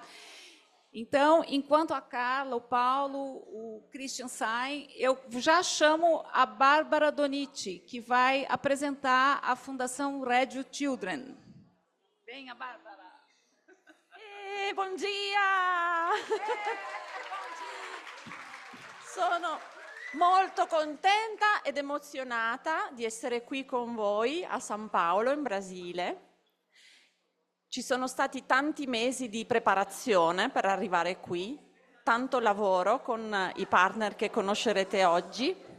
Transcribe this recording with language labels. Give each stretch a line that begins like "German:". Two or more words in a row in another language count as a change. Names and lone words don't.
Portuguese: Então, enquanto a Carla, o Paulo, o Christian saem, eu já chamo a Bárbara Donitti, que vai apresentar a Fundação Radio Children. Venha, Bárbara. Bom dia!
Italian: Sono molto contenta ed emozionata di essere qui con voi a San Paolo, in Brasile. Ci sono stati tanti mesi di preparazione per arrivare qui, tanto lavoro con i partner che conoscerete oggi.